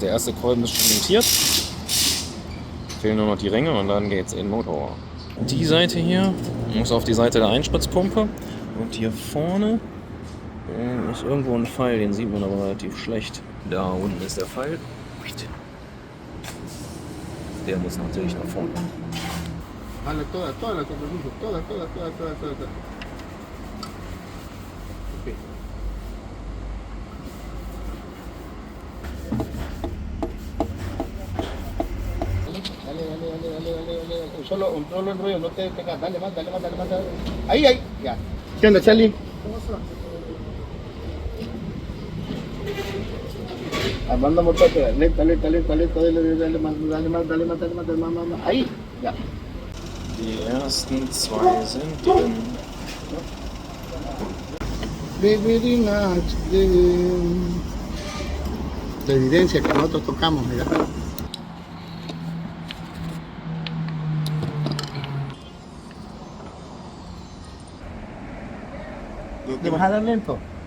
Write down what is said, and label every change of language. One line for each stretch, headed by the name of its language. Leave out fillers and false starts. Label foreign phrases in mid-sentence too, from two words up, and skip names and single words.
German: Der erste Kolben ist schon montiert. Fehlen nur noch die Ringe und dann geht's in den Motor. Die Seite hier muss auf die Seite der Einspritzpumpe und hier vorne ist irgendwo ein Pfeil, den sieht man aber relativ schlecht. Da unten ist der Pfeil. Der muss natürlich nach vorne.
Spanish: Vale, todas, todas, todas. Okay. Dale. Solo el rollo, no te pegas. Dale más. Ahí. Ya. ¿Qué onda, Charlie? Manda motor, lenta, dale más. Ahí,
German: ja. Die ersten 2 sind drin.
Spanish: La evidencia que nosotros tocamos, mira. ¿Le vas a dar lento?